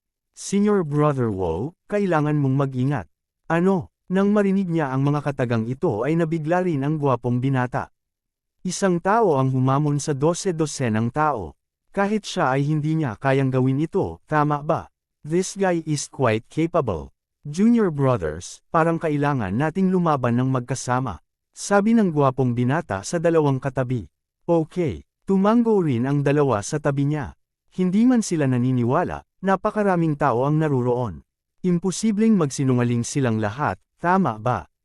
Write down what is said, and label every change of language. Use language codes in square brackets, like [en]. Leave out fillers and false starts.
[tl] Senior Brother Wo, kailangan mong mag-ingat. Ano? Nang marinig niya ang mga katagang ito ay nabigla rin ang gwapong binata. Isang tao ang humamon sa 12-dosenang tao. Kahit siya ay hindi niya kayang gawin ito, tama ba? [en] This guy is quite capable. [tl] Junior Brothers, parang kailangan nating lumaban ng magkasama. Sabi ng gwapong binata sa dalawang katabi. Okay, tumango rin ang dalawa sa tabi niya. Hindi man sila naniniwala, napakaraming tao ang naruroon. Imposibleng magsinungaling silang lahat, tama ba?